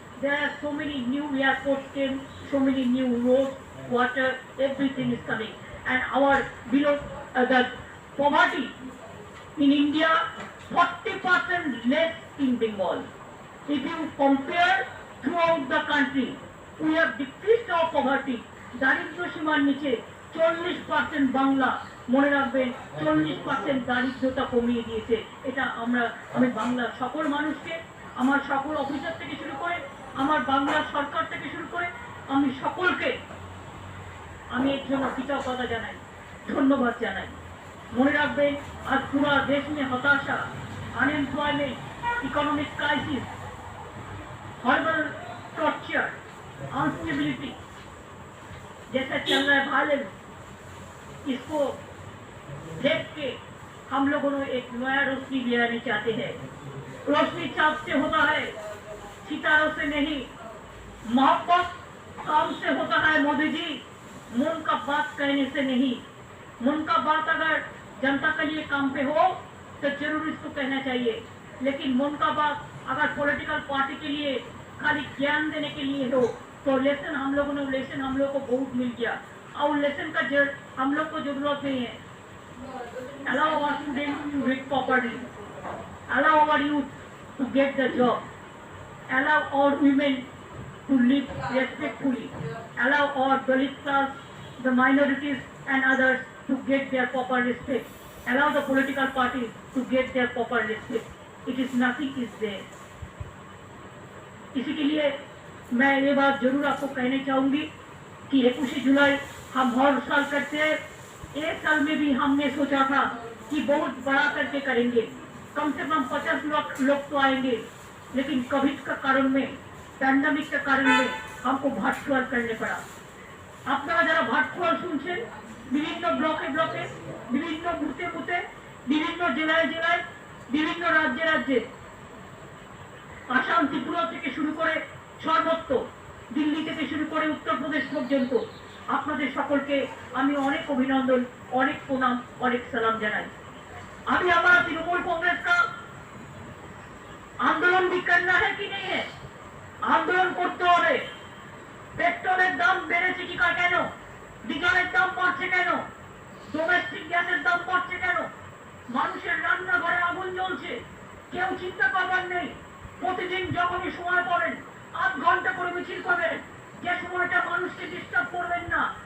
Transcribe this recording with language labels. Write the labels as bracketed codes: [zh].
[en] There are so many new airports came, so many new roads, water, everything is coming. And our below the poverty in India, 40% less in Bengal. If you compare throughout the country, we have decreased our poverty. [bn] দারিদ্র সীমার নিচে 40% বাংলা, মনে রাখবেন 40% দারিদ্রতা কমিয়ে দিয়েছে। এটা আমি বাংলার সকল মানুষকে, আমার সকল অফিসার থেকে শুরু করে, আমার বাংলার সরকার থেকে শুরু করে আমি সকলকে আমি এর জন্য কৃতজ্ঞতা জানাই, ধন্যবাদ জানাই। মনে রাখবেন আজ পুরো দেশ [hi] में হতাশা, unemployment, economic crisis, horrible torture, instability जैसा चल रहा है वायलेंस, इसको देख के हम लोगों ने एक नया रोशनी ले आनी चाहते हैं। रोशनी चाँद से होता है, सितारों से नहीं। मोहब्बत काम से होता है मोदी जी, मन का बात कहने से नहीं। मन का बात अगर जनता के लिए काम पे हो तो जरूर इसको कहना चाहिए, लेकिन मन का बात अगर पॉलिटिकल पार्टी के लिए खाली ज्ञान देने के लिए हो तो लेसन हम लोगों ने को बहुत मिल गया, और लेसन का हम लोग को जरूरत नहीं है। [en] Allow our students to read properly, allow our youth to get the job, allow all women to live respectfully, allow all Dalit class, the minorities and others to get their proper respect, allow the political parties to get their proper respect. It is nothing is there. [hi] इसी के लिए मैं ये बात जरूर आपको कहना चाहूंगी कि 21 जुलाई हम हर साल करते हैं। एक साल में भी हमने सोचा था कि बहुत बड़ा करके करेंगे, कम से कम 50 लोग तो आएंगे, लेकिन कोविड का कारण में, पैंडेमिक के कारण में हमको ভার্চুয়াল करने पड़ा। [bn] আপনারা যারা ভার্চুয়াল শুনছেন, বিভিন্ন ব্লকে ব্লকে, বিভিন্ন বুথে বুথে, বিভিন্ন জেলায় জেলায়, বিভিন্ন রাজ্যে রাজ্যে, আসাম ত্রিপুরা থেকে শুরু করে সর্বত্র, দিল্লি থেকে শুরু করে উত্তরপ্রদেশ পর্যন্ত আপনাদের সকলকে আমি অনেক অভিনন্দন, অনেক প্রণাম, অনেক সালাম জানাই। [hi] अभी हमारा तृणमूल कांग्रेस का आंदोलन भी करना है कि नहीं है? [bn] आंदोलन করতে হবে। পেট্রোলের দাম বেড়েছে কি কেন? ডিজেলের দাম বাড়ছে কেন? ডোমেস্টিক গ্যাসের দাম বাড়ছে কেন? মানুষের রান্নাঘরে আগুন জ্বলছে, কেউ চিন্তা করবার নেই। প্রতিদিন যখনই সময় পাবেন 8 ঘন্টা করে মিছিল করবেন, যে সময়টা মানুষকে ডিস্টার্ব করবেন না।